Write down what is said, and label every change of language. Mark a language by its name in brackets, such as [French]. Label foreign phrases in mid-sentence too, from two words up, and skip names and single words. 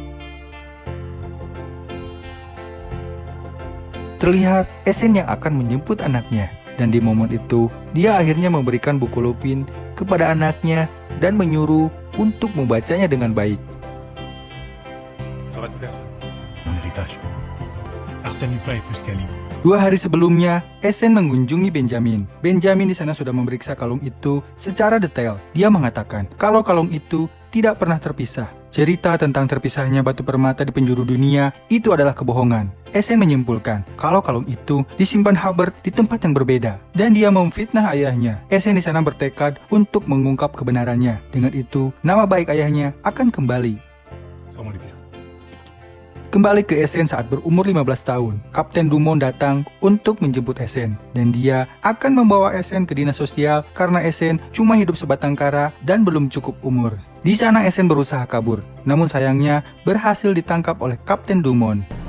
[Indonesian] Terlihat Essen yang akan menjemput anaknya. Dan di momen itu, dia akhirnya memberikan buku Lupin kepada anaknya dan menyuruh untuk membacanya dengan baik. [French] ça nous plaît plus qu'Ali. [Indonesian] 2 hari sebelumnya, Esen mengunjungi Benjamin. Benjamin di sana sudah memeriksa kalung itu secara detail. Dia mengatakan kalau kalung itu tidak pernah terpisah. Cerita tentang terpisahnya batu permata di penjuru dunia itu adalah kebohongan. Esen menyimpulkan kalau kalung itu disimpan Hubbard di tempat yang berbeda dan dia memfitnah ayahnya. Esen di sana bertekad untuk mengungkap kebenarannya. Dengan itu, nama baik ayahnya akan kembali. Sans moi les bien. Kembali ke Esen saat berumur 15 tahun, Kapten Dumont datang untuk menjemput Esen dan dia akan membawa Esen ke dinas sosial karena Esen cuma hidup sebatang kara dan belum cukup umur. Di sana Esen berusaha kabur, namun sayangnya berhasil ditangkap oleh Kapten Dumont.